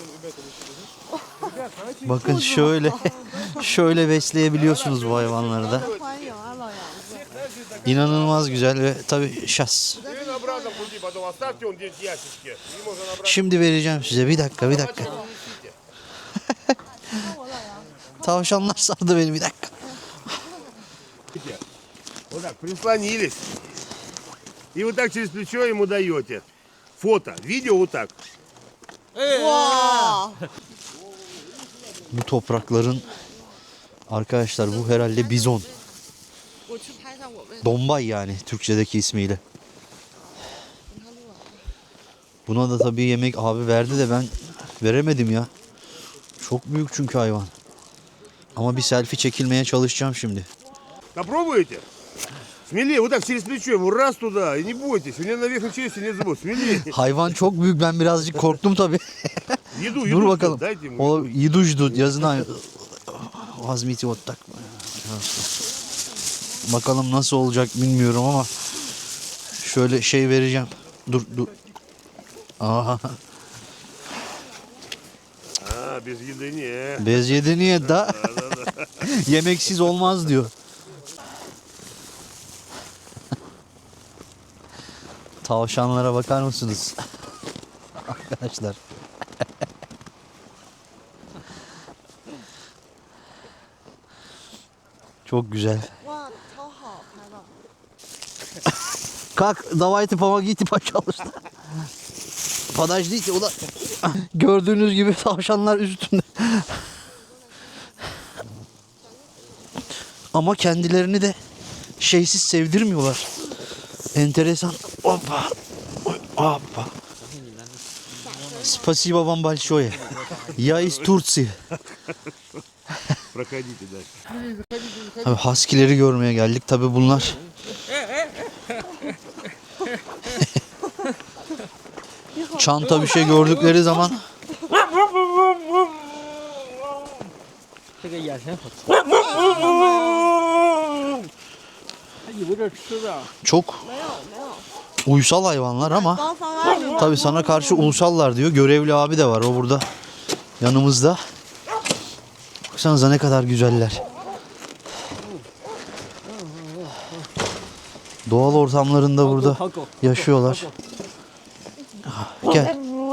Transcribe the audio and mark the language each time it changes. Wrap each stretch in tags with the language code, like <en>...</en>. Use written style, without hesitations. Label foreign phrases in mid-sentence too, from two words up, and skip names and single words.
<tr>Bakın şöyle şöyle besleyebiliyorsunuz bu hayvanları da. İnanılmaz güzel ve tabii şas. Şimdi vereceğim size. Bir dakika, bir dakika. Tavşanlar sardı beni, bir dakika.</tr> <ru>Вот так, прислонились. И вот так через плечо ему даете. Фото, видео вот так.</ru> <tr>Bu toprakların arkadaşlar bu herhalde bizon. Dombay yani Türkçedeki ismiyle. Buna da tabii yemek abi verdi de ben veremedim ya. Çok büyük çünkü hayvan. Ama bir selfie çekilmeye çalışacağım şimdi.</tr> <ru>Попробуйте. Смелее, вот так через плечо, его раз туда, и не бойтесь. У него на верхней челюсти нет зубов. Смелее.</ru> <tr>Hayvan çok büyük, ben birazcık korktum tabii.</tr> <ru>Еду,</ru> <tr>Dur</tr> <ru>еду,</ru> <tr>bakalım.</tr> <ru>дайте ему. O yidujdu yazına. Vazmiti ottak.</ru> <tr>Bakalım nasıl olacak bilmiyorum ama şöyle şey vereceğim. Dur dur. Aha.</tr> <ru>А, без еды не. без еды</ru> <tr>niye da yemeksiz olmaz diyor. Tavşanlara bakar mısınız? Arkadaşlar. Çok güzel.</tr> <zh>哇，超好拍的。</zh> <tr>Kalk,</tr> <ru>давайте помогите, пожалуйста. Подождите,</ru> <tr>o da gördüğünüz gibi tavşanlar üstünde. Ama kendilerini de şeysiz sevdirmiyorlar. Enteresan. Hoppa. Hoppa.</tr> <ru>Спасибо вам большое. Я из Турции. Проходите дальше.</ru> <tr>Tabii Husky'leri görmeye geldik. Tabii bunlar çanta bir şey gördükleri zaman</tr> <zh>这个眼神好粗，它有点吃的。</zh> <tr>çok</tr> <zh>没有没有，</zh> <tr>uysal hayvanlar ama</tr> <zh>刚放外面。</zh> <tr>tabii sana karşı ulusallar diyor. Görevli abi de var. O burada yanımızda. Baksanıza ne kadar güzeller. Doğal ortamlarında burada</tr> <zh>好狗，</zh> <tr>yaşıyorlar. Gel.</tr>